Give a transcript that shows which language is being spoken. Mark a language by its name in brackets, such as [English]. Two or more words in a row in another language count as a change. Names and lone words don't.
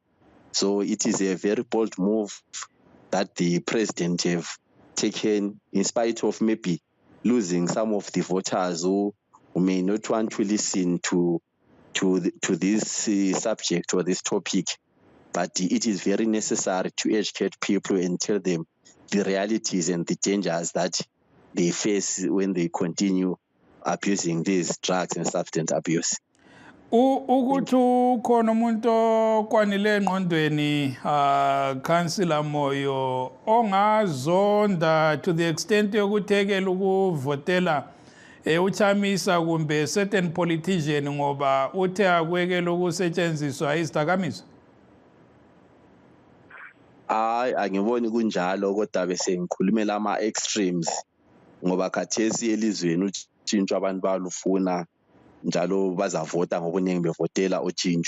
[English] So it is a very bold move that the president have taken, in spite of maybe losing some of the voters who may not want to listen to this subject or this topic. But it is very necessary to educate people and tell them the realities and the dangers that they face when they continue abusing these drugs and substance abuse. [North Ndebele] Ukuthi ukhona umuntu okwanile engqondweni Councillor Moyo ongazonda [English] to the extent [North Ndebele] yokuthekela ukuvotela uchamisa kumbe [English] certain politician [North Ndebele] ngoba uthe akwekela ukusetshenziswa izidakamizwa. Hayi, angiboni kunjalo, kodwa bese ngikhulumela ama-extremes ngoba khathesi elizweni utshintsho abantu balufuna njalo bazavota ngobuningi bevotela utshintsho.